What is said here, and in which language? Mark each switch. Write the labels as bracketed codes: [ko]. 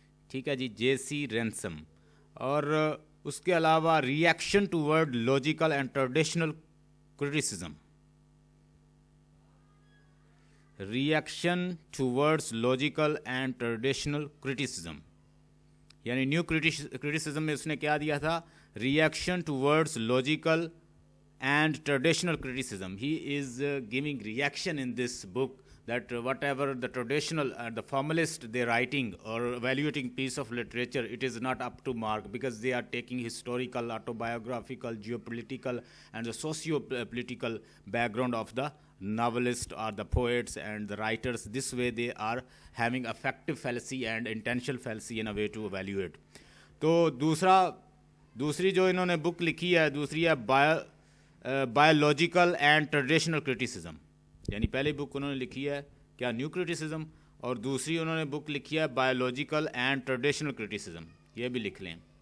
[ur] ٹھیک ہے جی, جے سی رینسم. اور اس کے علاوہ reaction toward logical and traditional criticism, reaction towards logical and traditional criticism, یعنی نیو کرٹیسزم میں اس نے کیا دیا تھا, reaction towards logical and traditional criticism. [en] He is giving reaction in this book that whatever the traditional the formalist they writing or evaluating piece of literature, it is not up to mark because they are taking historical, autobiographical, geopolitical and the socio-political background of the novelist or the poets and the writers. This way they are having affective fallacy and intentional fallacy in a way to evaluate. [ur] تو دوسری جو انہوں نے بک لکھی ہے, دوسری ہے biological and traditional criticism. یعنی پہلی بک انہوں نے لکھی ہے کیا, نیو کرٹیسزم, اور دوسری انہوں نے بک لکھی ہے بایولوجیکل اینڈ ٹریڈیشنل کرٹیسزم. یہ بھی لکھ لیں.